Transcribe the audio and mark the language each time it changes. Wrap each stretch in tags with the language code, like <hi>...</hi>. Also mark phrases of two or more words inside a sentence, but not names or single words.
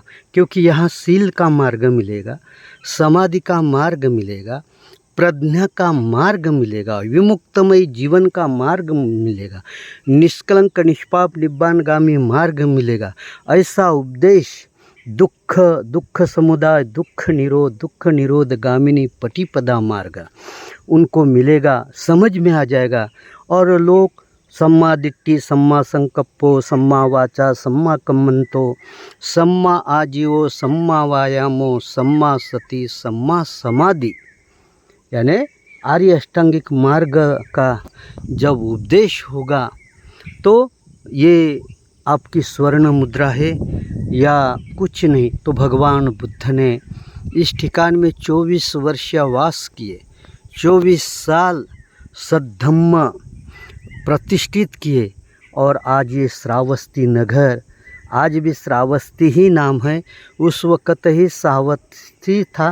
<hi>क्योंकि यहाँ शील का मार्ग मिलेगा, समाधि का मार्ग मिलेगा, प्रज्ञा का मार्ग मिलेगा, विमुक्तमय जीवन का मार्ग मिलेगा, निष्कलंक निष्पाप निब्बानगामी मार्ग मिलेगा। ऐसा उपदेश दुख समुदाय</hi> <pi>दुख निरोध गामिनी पटिपदा</pi> <hi>मार्ग उनको मिलेगा, समझ में आ जाएगा। और लोग</hi> <pi>सम्मा दिट्ठी, सम्मा संकप्पो, सम्मा वाचा, सम्मा कम्मंतो, सम्मा आजीवो, सम्मा वायामो, सम्मा सति, सम्मा समाधि,</pi> <hi>यानी आर्य अष्टांगिक मार्ग का जब उपदेश होगा तो ये आपकी स्वर्ण मुद्रा है या कुछ नहीं। तो भगवान बुद्ध ने इस ठिकान में 24 वर्ष वास किए, 24 साल सद्धम्म प्रतिष्ठित किए, और आज ये श्रावस्ती नगर, आज भी श्रावस्ती ही नाम है, उस वक़्त ही श्रावस्ती था।</hi>